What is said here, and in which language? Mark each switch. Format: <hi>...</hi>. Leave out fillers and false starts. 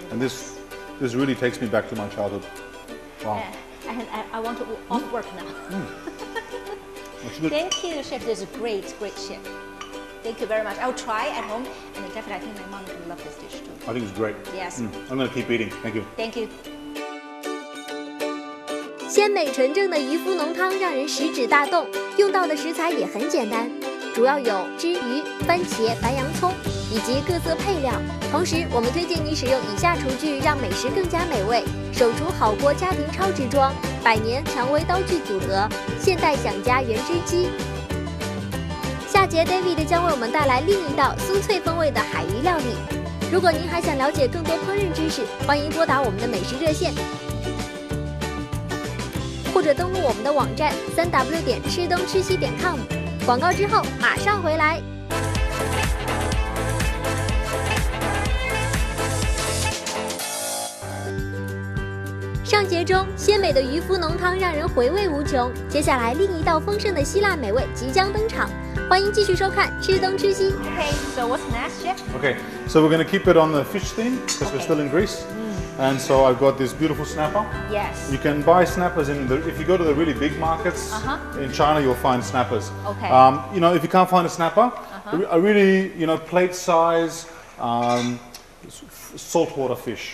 <en>And this really takes me back to my childhood. Wow. And I want to off work now. That's good. Thank you, chef. This is a great chef. Thank you very much. I'll try at home, and definitely I think my mom will love this dish too. I think it's great. Yes. I'm going to keep eating. Thank you. Thank you.</en> <zh>鲜美纯正的渔夫浓汤让人食指大动，用到的食材也很简单，主要有汁鱼、番茄、白洋葱以及各色配料。同时，我们推荐你使用以下厨具，让美食更加美味：手厨好锅家庭超值装、百年蔷薇刀具组合、现代享家原汁机。下节 David 将为我们带来另一道酥脆风味的海鱼料理。如果您还想了解更多烹饪知识，欢迎拨打我们的美食热线，或者登录我们的网站3w吃东吃西.com。广告之后马上回来。上节中，鲜美的渔夫浓汤让人回味无穷。接下来，另一道丰盛的希腊美味即将登场，欢迎继续收看《吃东吃西》。</zh> <en>Okay, so what's next, chef? Okay, so we're going to keep it on the fish theme because we're Okay. still in Greece. And so I've got this beautiful snapper. Yes. You can buy snappers if you go to the really big markets in China, you'll find snappers. Okay. You know, if you can't find a snapper, a really, you know, plate size saltwater fish.</en>